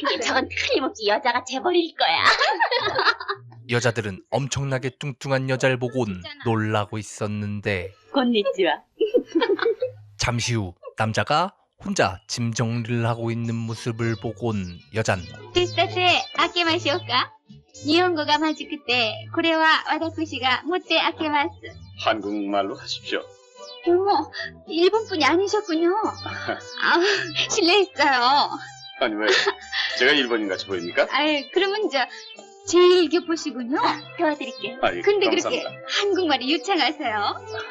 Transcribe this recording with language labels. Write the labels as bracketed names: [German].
[Korean] 저건 틀림없이 여자가 재벌일 거야. 여자들은 엄청나게 뚱뚱한 여자를 보곤 놀라고 있었는데 [Japanese] 곤니찌와. [Korean] 잠시 후 남자가 혼자 짐 정리를 하고 있는 모습을 보곤 여잔 [Japanese] 手伝って開けましょうか。日本語がまずくて、これは私が持って開けます。 [Korean] 한국말로 하십시오. 어머, 일본분이 아니셨군요. 아, 실례했어요. 아니 왜 제가 일본인 같이 보입니까? 아유, 그러면 제일교포시군요. 도와드릴게요. 아이, 근데 그렇게 감사합니다. 한국말이 유창하세요.